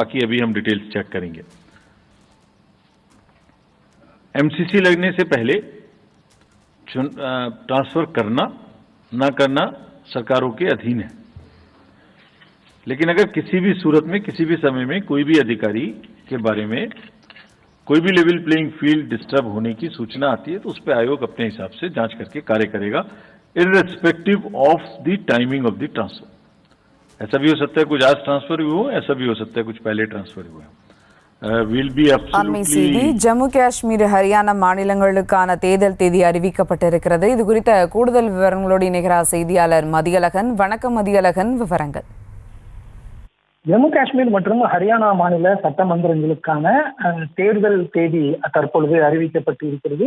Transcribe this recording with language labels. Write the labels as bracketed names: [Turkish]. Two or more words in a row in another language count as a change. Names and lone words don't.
[Hindi] बाकी अभी हम डिटेल्स चेक करेंगे। एमसीसी लगने से पहले ट्रांसफर करना ना करना सरकारों के अधीन है, लेकिन अगर किसी भी सूरत में किसी भी समय में कोई भी अधिकारी के बारे में कोई भी [English] level playing field disturb [Hindi] होने की सूचना आती है तो उस पर आयोग अपने हिसाब से जांच करके कार्य करेगा, [English] irrespective of the timing of the transfer. [Hindi] ऐसा भी हो सकता है कुछ आज ट्रांसफर हुए हो, ऐसा भी हो सकता है कुछ पहले ट्रांसफर हुए हो। [Tamil] அண்மை செய்தி, ஜம்மு காஷ்மீர் ஹரியானா மாநிலங்களுக்கான தேர்தல் தேதி அறிவிக்கப்பட்டிருக்கிறது. இது குறித்த கூடுதல் விவரங்களோடு இணைகிறார் செய்தியாளர் மதியழகன். வணக்கம் மதியழகன், விவரங்கள். ஜம்மு காஷ்மீர் மற்றும் ஹரியானா மாநில சட்டமன்றங்களுக்கான தேர்தல் தேதி தற்பொழுது அறிவிக்கப்பட்டு இருக்கிறது.